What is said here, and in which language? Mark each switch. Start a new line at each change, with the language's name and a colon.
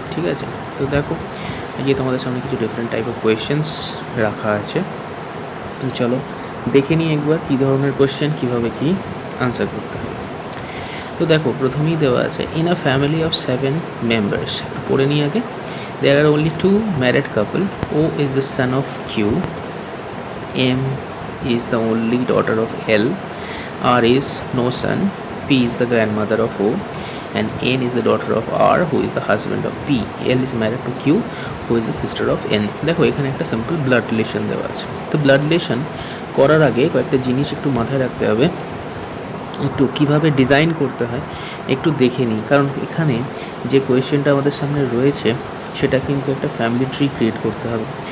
Bangla: ঠিক আছে, তো দেখো আজকে তোমাদের সামনে কিছু ডিফারেন্ট টাইপ অফ কোয়েশ্চেন্স রাখা আছে। চলো দেখে নিই একবার কী ধরনের কোয়েশ্চেন, কীভাবে কী আনসার করতে হবে। তো দেখো প্রথমেই দেওয়া আছে,
English: in a family of 7 members,
Bangla: পড়ে নিই আগে।
English: There are only 2 married couple, O is the son of Q, M is the only daughter of L, R is no son, P is the grandmother of O, and N is the daughter of R, who is the husband of P. L is married to Q, who is the sister of N.
Bangla: দেখো এখানে একটা simple blood relation দেওয়া আছে। তো blood relation করার আগে কয়েকটা জিনিস একটু মাথায় রাখতে হবে, একটু কিভাবে ডিজাইন করতে হয় একটু দেখে নিই। কারণ এখানে যে কোয়েশ্চেনটা আমাদের সামনে রয়েছে সেটা কিন্তু একটা ফ্যামিলি ট্রি ক্রিয়েট করতে হবে।